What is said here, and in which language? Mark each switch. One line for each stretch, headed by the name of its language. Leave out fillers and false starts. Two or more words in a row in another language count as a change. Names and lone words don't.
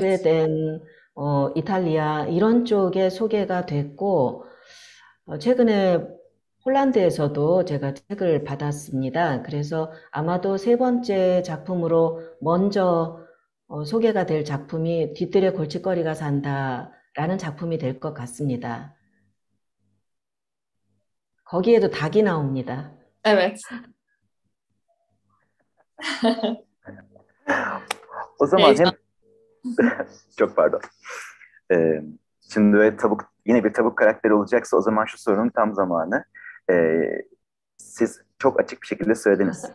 Korean: 스웨덴, 이탈리아 이런 쪽에 소개가 됐고 최근에 폴란드에서도 제가 책을 받았습니다. 그래서 아마도 세 번째 작품으로 먼저 소개가 될 작품이 뒤뜰에 골칫거리가 산다라는 작품이 될 것 같습니다. 거기에도 닭이 나옵니다.
Turkish: Evet. O zaman hem çok pardon. Şimdi böyle yine bir tavuk karakteri olacaksa o zaman şu sorunun tam zamanı. Siz çok açık bir şekilde söylediniz.